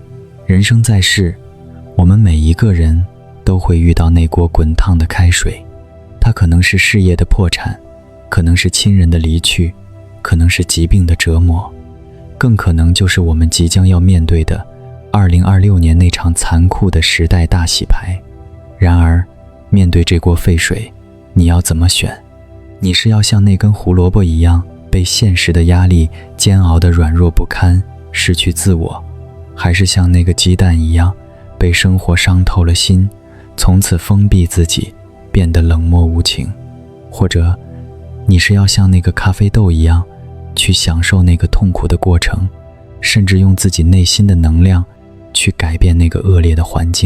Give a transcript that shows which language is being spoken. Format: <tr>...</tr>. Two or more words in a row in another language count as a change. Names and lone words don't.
<zh>人生在世，我們每一個人都會遇到那鍋滾燙的開水，它可能是事業的破產，可能是親人的離去，可能是疾病的折磨，更可能就是我们即将要面對的2026年那场殘酷的时代大洗牌。然而，面對这鍋沸水，你要怎麼選？你是要像那根胡蘿蔔一樣，被現實的壓力煎熬得軟弱不堪，失去自我，還是像那個雞蛋一樣，被生活傷透了心，從此封閉自己，變得冷漠無情？或者，你是要像那個咖啡豆一樣，去享受那個痛苦的過程，甚至用自己內心的能量去改變那個惡劣的環境？</zh>